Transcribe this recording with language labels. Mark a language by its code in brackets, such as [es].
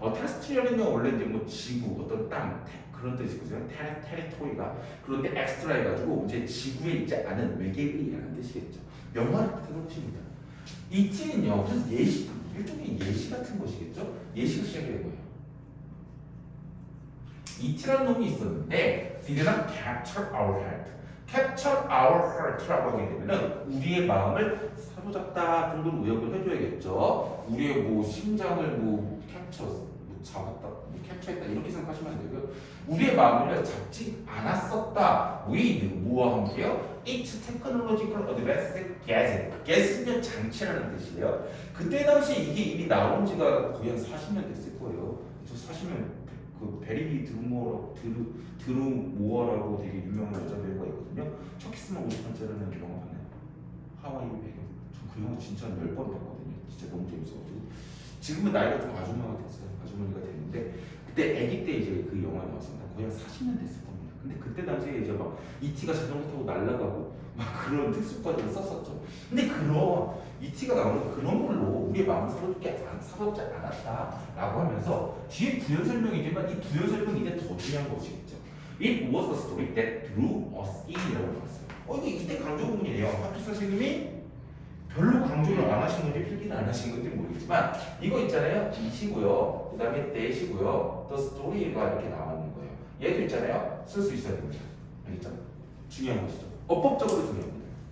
[ko] terrestrial은요 원래 이제 뭐 지구, 어떤 땅 그런 뜻이거든요. 테리토리가. 그런데 엑스트라 해가지고 이제 지구에 있지 않은 외계인이라는 뜻이겠죠. 명화를 뜻하는 것입니다. ET는요, 그래서 예시, 일종의 예시 같은 것이겠죠. 예시가 시작된 거예요. ET라는 놈이 있었는데, [en] did not capture our heart. capture our heart [ko] 라고 하게 되면은 우리의 마음을 사로잡다 정도로 의역을 해줘야겠죠. 우리의 뭐 심장을 뭐 capture, 뭐 잡았다, 뭐 capture했다 이렇게 생각하시면 안 되고요. 우리의 마음을 잡지 않았었다. [en] with [ko] 뭐와 함께요? [en] It's technological advanced gadget. [ko] gadget은 장치라는 뜻이에요. 그때 당시 이게 이미 나온 지가 거의 한 40년 됐을 거예요. 저 40년 그 베리 드루모어라고 되게 유명한 여자 배우가 있거든요. 첫 키스만 50번째라는 영화 봤나요? 하와이 배경. 저 그 영화 진짜 10번 봤거든요. 진짜 너무 재밌어가지고. 지금은 나이가 좀 아줌마가 됐어요. 아주머니가 됐는데 그때 아기 때 이제 그 영화 나왔습니다. 거의 한 40년 됐을 겁니다. 근데 그때 당시에 이제 막 ET가 자전거 타고 날아가고 막 그런 특수과정을 썼었죠. 근데 그런 ET가 나오는 그런 걸로 우리의 마음을 사로잡지 않았다라고 하면서 뒤에 부연 설명이지만 이 부연 설명이 이제 더 중요한 것이겠죠. [en] It was a story that drew us in [ko] 이라고 나왔어요. 이거 이때 강조 부분이에요. 학교 선생님이 별로 강조를 안 하신 건지 필기는 안 하신 건지 모르겠지만 이거 있잖아요. 이시고요. 그 다음에 that이고요. the story가 이렇게 나오는 거예요. 얘도 있잖아요. 쓸 수 있어야 됩니다. 알겠죠? 중요한 것이죠. 어법적으로 중요합니다.